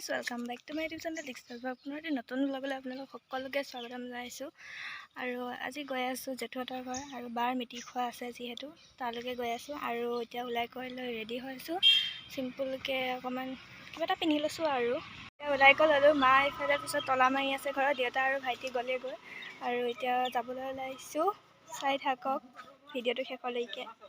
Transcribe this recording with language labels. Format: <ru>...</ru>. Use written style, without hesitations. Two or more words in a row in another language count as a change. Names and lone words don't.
<en>welcome back to my YouTube channel</en> <as>डिस्कस पुनः नतुन ब्लगলৈ আপোনালোক সকলোকে স্বাগতম জনাইছো আৰু আজি গৈ আছো জেঠুহঁতৰ ঘৰ আৰু বাৰ মিটি খোৱা আছে যিহেতু তালৈকে গৈ আছো আৰু এতিয়া ওলাই কৰি লৈ ৰেডি হৈছো সিম্পলকে অকমান কিবা এটা পিন্ধি লৈছো আৰু এতিয়া ওলাই গ'ল আৰু মা ইফালে পিছত তলা মাৰি আছে ঘৰত দেউতা আৰু ভাইটি গ'লে গৈ আৰু এতিয়া যাবলৈ ওলাইছো চাই থাকক ভিডিঅ'টো শেষলৈকে</as>